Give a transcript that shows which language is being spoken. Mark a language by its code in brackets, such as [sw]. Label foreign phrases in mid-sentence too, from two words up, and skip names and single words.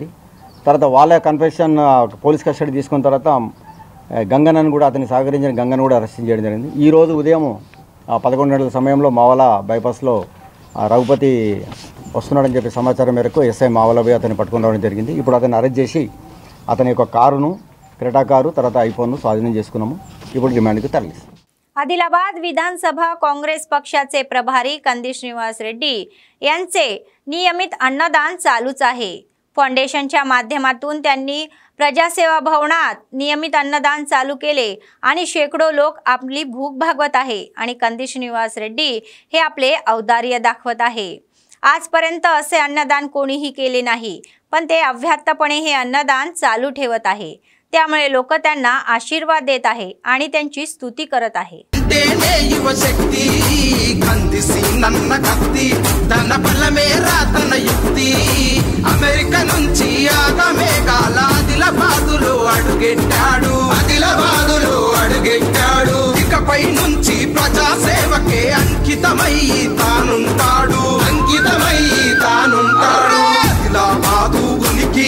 [te] తర్వాత వాళ్ళ కన్ఫెషన్ [en] police custody [te] తీసుకున్న తర్వాత గంగన్నను కూడా అతనికి సహకరించిన గంగను కూడా అరెస్ట్ చేయడం జరిగింది। ఈరోజు ఉదయం 11 గంటల సమయంలో మావలా బైపాస్లో రఘుపతి వస్తున్నాడని చెప్పి సమాచారం మేరకు ఎస్ఐ మావలా పోయి అతన్ని పట్టుకుని రావడం జరిగింది। ఇప్పుడు అతన్ని అరెస్ట్ చేసి అతని యొక్క కారును క్రెటా కారు తర్వాత ఐఫోన్ను స్వాధీనం చేసుకున్నాము। ఇప్పుడు రిమాండ్కి తరలిస్తాం। [mr] आदिलाबाद विधानसभा काँग्रेस पक्षाचे प्रभारी कंदी श्रीनिवास रेड्डी यांचे नियमित अन्नदान चालूच आहे। फाउंडेशनच्या माध्यमातून त्यांनी प्रजासेवा भवनात नियमित अन्नदान चालू केले आणि शेकडो लोक आपली भूक भागवत आहे आणि कंदी श्रीनिवास रेड्डी हे आपले औदार्य दाखवत आहे। आजपर्यंत असे अन्नदान कोणीही केले नाही, पण ते अव्याहतपणे हे अन्नदान चालू ठेवत आहे। त्यामुळे लोक त्यांना आशीर्वाद देत आहे आणि त्यांची स्तुती करत आहे। [te] युवशक्ती కందిసి నన్న కత్తి తన బలమే రాతన యుక్తి అమెరికా నుంచి ఆగమేఘాల ఆదిలాబాదులో అడుగెట్టాడు ఇకపై నుంచి ప్రజాసేవకే అంకితమై తానుంటాడు ఆదిలాబాదు ఉనికి